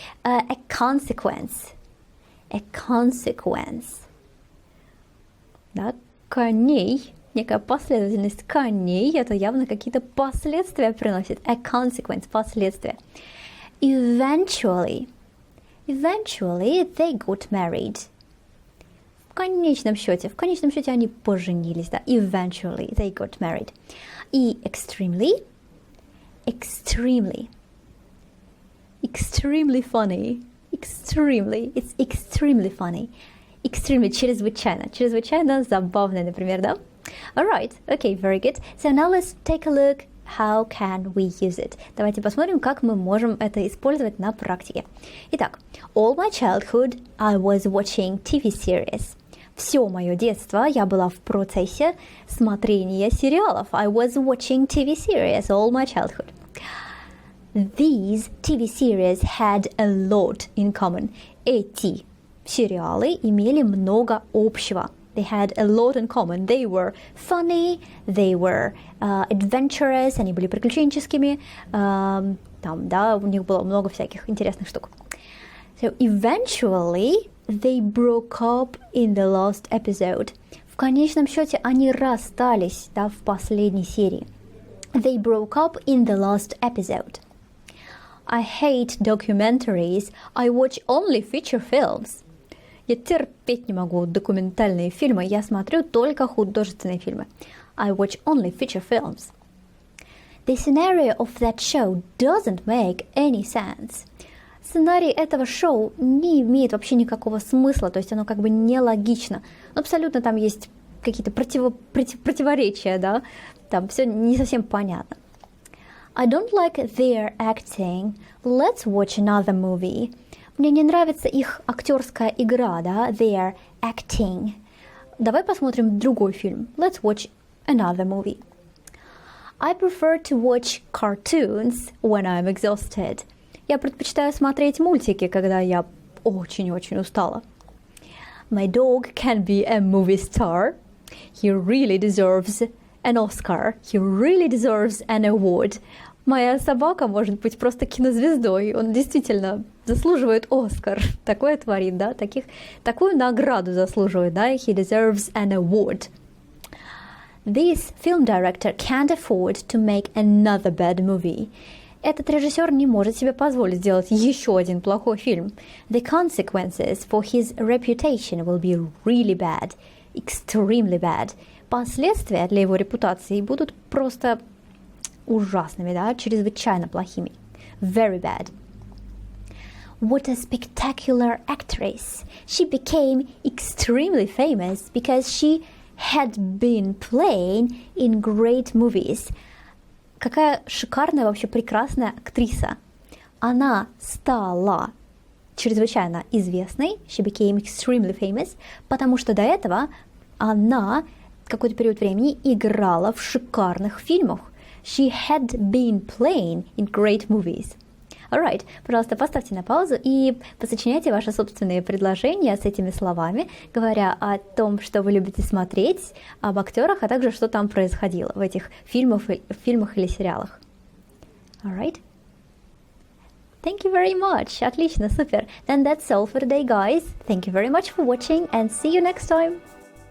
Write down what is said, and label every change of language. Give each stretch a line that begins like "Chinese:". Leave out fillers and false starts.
Russian: A consequence, да, коней, некая последовательность коней, это явно какие-то последствия приносит.
English: A consequence, последствия. Eventually they got married.
Russian: В конечном счете они поженились, да.
English: Eventually they got married. И extremely funny. It's extremely funny.
Russian: Extremely, чрезвычайно забавно, например, да?
English: Alright, okay, very good. So now let's take a look. How can we use it?
Russian: Давайте посмотрим, как мы можем это использовать на практике.
English: Итак, all my childhood I was watching TV series.
Russian: Все мое детство я была в процессе смотрения сериалов.
English: I was watching TV series all my childhood. These TV series had a lot in common.
Russian: Эти сериалы имели много общего.
English: They had a lot in common. They were funny, they were adventurous,
Russian: они были приключенческими. Там, да, у них было много всяких интересных штук.
English: So eventually they broke up in the last episode.
Russian: В конечном счете они расстались, да, в последней серии.
English: They broke up in the last episode. I hate documentaries. I watch only feature films.
Russian: Я терпеть не могу документальные фильмы. Я смотрю только художественные фильмы.
English: I watch only feature films. The scenario of that show doesn't make any sense.
Russian: Сценарий этого шоу не имеет вообще никакого смысла, то есть оно как бы нелогично. Абсолютно там есть какие-то противоречия, да? Там все не совсем понятно.
English: I don't like their acting. Let's watch another movie.
Russian: Мне не нравится их актерская игра, да,
English: their acting.
Russian: Давай посмотрим другой фильм.
English: Let's watch another movie. I prefer to watch cartoons when I'm exhausted.
Russian: Я предпочитаю смотреть мультики, когда я очень-очень устала.
English: My dog can be a movie star. He really deserves an Oscar. He really deserves an award.
Russian: Моя собака может быть просто кинозвездой. Он действительно заслуживает Оскар. Такое творит, да? Такую награду заслуживает, да?
English: He deserves an award. This film director can't afford to make another bad movie.
Russian: Этот режиссер не может себе позволить сделать еще один плохой фильм.
English: The consequences for his reputation will be really bad. Extremely bad.
Russian: Последствия для его репутации будут просто ужасными, да, чрезвычайно плохими.
English: Very bad. What a spectacular actress. She became extremely famous because she had been playing in great movies.
Russian: Какая шикарная, вообще прекрасная актриса. Она стала чрезвычайно известной.
English: She became extremely famous,
Russian: потому что до этого она какой-то период времени играла в шикарных фильмах.
English: She had been playing in great movies.
Russian: Alright, пожалуйста, поставьте на паузу и посочиняйте ваши собственные предложения с этими словами, говоря о том, что вы любите смотреть, об актерах, а также что там происходило в этих фильмах или сериалах.
English: Alright? Thank you very much.
Russian: Отлично, супер.
English: Then that's all for today, guys. Thank you very much for watching and see you next time.